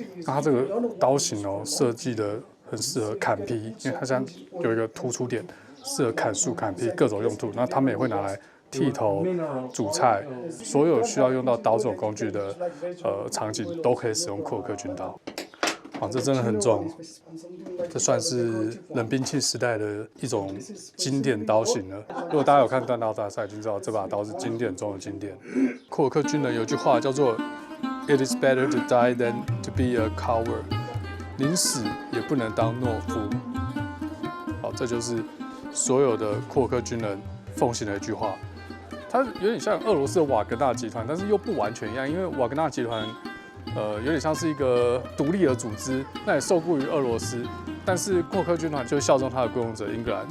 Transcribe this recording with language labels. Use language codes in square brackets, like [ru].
[zh] 那它这个刀型哦，设计的很适合砍劈，因为它像有一个突出点，适合砍树、砍劈各种用途。那他们也会拿来剃头、煮菜，所有需要用到刀这种工具的场景都可以使用库尔克军刀。哇，这真的很重，这算是冷兵器时代的一种经典刀型了。如果大家有看弹道大赛，已经知道这把刀是经典中的经典。库尔克军人有句话叫做 [en] "It is better to die than to be a coward"， [zh] 宁死也不能当懦夫。好，这就是所有的库尔克军人奉行的一句话。它有点像俄罗斯的瓦格纳集团，但是又不完全一样，因为瓦格纳集团。有点像是一个独立的组织，那也受雇于俄罗斯，但是库尔克军团就效忠他的雇佣者英格兰。